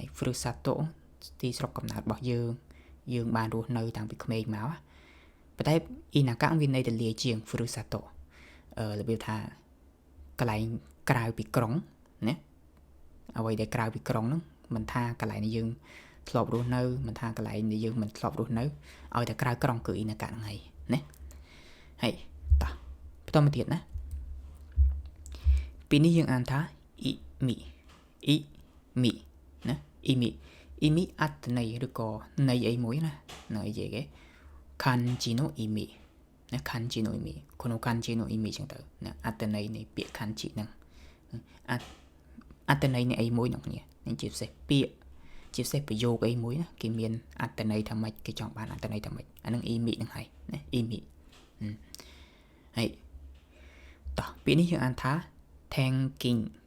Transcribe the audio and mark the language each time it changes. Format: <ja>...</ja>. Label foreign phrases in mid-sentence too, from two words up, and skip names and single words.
<km>ហ្វឺរុសាតូទីស្រុកកំណើតរបស់យើងបានរស់នៅតាំងពីក្មេងមកប៉ុន្តែអ៊ីណាកាវាន័យទៅលាជាងហ្វឺរុសាតូរបៀបថាកន្លែងក្រៅពីក្រុងណាអ្វីដែលក្រៅពីក្រុងហ្នឹងមិនថាកន្លែងដែលយើងធ្លាប់រស់នៅមិនថាកន្លែងដែលយើងមិនធ្លាប់រស់នៅឲ្យតែក្រៅក្រុងគឺអ៊ីណាកាហ្នឹងហើយណាហើយតោះបន្តមកទៀតណាពីនេះយើងអានថាអ៊ីមី ណាអ៊ីមីអត្តន័យឬក៏ន័យអីមួយណានៅអីគេ</km> <ja>漢字の意味</ja> <km>ណា</km> <ja>漢字の意味この漢字の意味</ja> <km>ចឹងទៅណាអត្តន័យនៃពាក្យ kanji ហ្នឹងអត្តន័យនៃអីមួយនោះគ្នានេះជាពិសេសពាក្យជាពិសេសប្រយោគអីមួយណាគេមានអត្តន័យថាម៉េចគេចង់បានអត្តន័យថាម៉េចអានឹង imi ហ្នឹងហើយណា imi ហើយតោះពាក្យនេះយើងអានថា thanking</km>